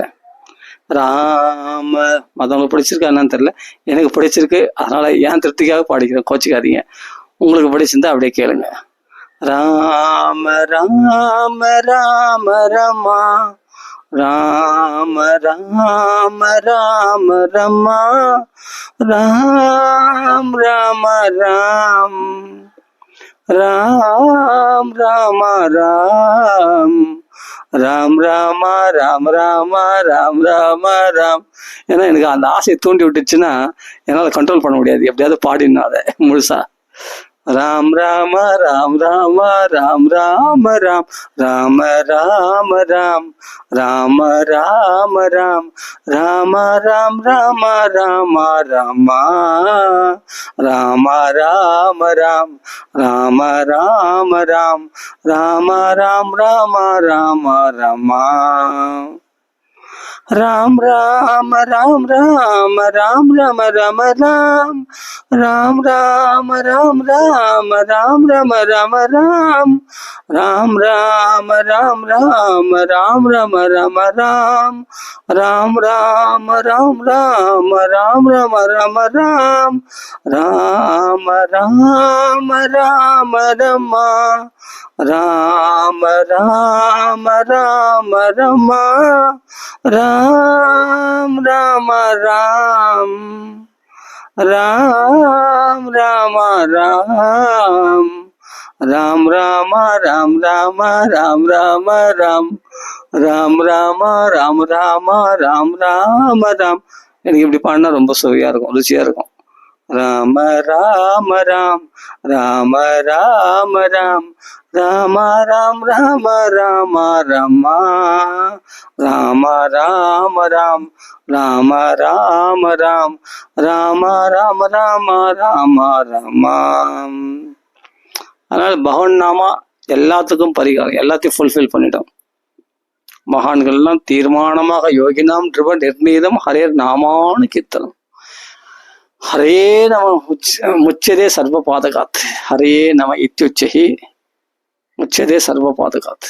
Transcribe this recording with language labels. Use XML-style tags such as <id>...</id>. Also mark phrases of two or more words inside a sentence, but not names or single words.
<ta>மற்றவங்களுக்கு பிடிச்சிருக்கா என்னன்னு தெரியல, எனக்கு பிடிச்சிருக்கு. அதனால ஏன் திருப்திக்காக பாடிக்கிறேன், கோச்சிக்காதீங்க. உங்களுக்கு பிடிச்சிருந்தா அப்படியே கேளுங்க. ராம ராம ராம ரமா ராம ராம ராம ரமா ராம் ராம ராம் ராம் ராம ராம் ராம் ராம ராம் ராம ராம் ராம ராம். ஏன்னா எனக்கு அந்த ஆசையை தூண்டி விட்டுச்சுன்னா என்னால் கண்ட்ரோல் பண்ண முடியாது. எப்படியாவது பாடினா அதை முழுசா. ராம் ராம ராம் ராம ராம் ராம ராம் ராம ராம ராம் ராம ராம ராம் ராம ராம் ராம ராம ராமா ராம ராம ராம் ராம ராம ராம் ராம ராம் ராம ராம ராமா ராம் ராம ராம் ராம ராம் ரம ரம ராம் ராம் ராம ராம் ராம ராம் ரம ரம ராம் ராம் ராம ராம் ராம ராம் ரம ரம ராம் ராம் ராம ராம் ராம ராம் ரம ரம ராம் ராம ராம ராம ரமா ராம ராம ராம ரமா ராம் ராம ராம் ராம் ராம ராம் ராம் ராம ராம் ராம ராம் ராம ராம் ராம் ராம ராம் ராம ராம் ராம ராம். எனக்கு இப்படி பாடினா ரொம்ப சுவையா இருக்கும், ருச்சியா இருக்கும். ராம ராம ராம் ராம ராம ராம் ராம ராம் ராம ராம ரமா ராம ராம ராம் ராம ராம ராம் ராம ராம ராம ராம ரமா. அதனால பகவான் நாமா எல்லாத்துக்கும் பரிகாரம், எல்லாத்தையும் ஃபுல்ஃபில் பண்ணிட்டோம். மகான்கள்லாம் தீர்மானமாக</ta> <sa>योगिनाम् तिरुव निर्णीतम् हरेर् नामानु कीर्तनम्. हरे नम मुच्यते सर्व पातकात् हरे नम इत्युच्चकि मुच्यते सर्व पातकात्.</sa>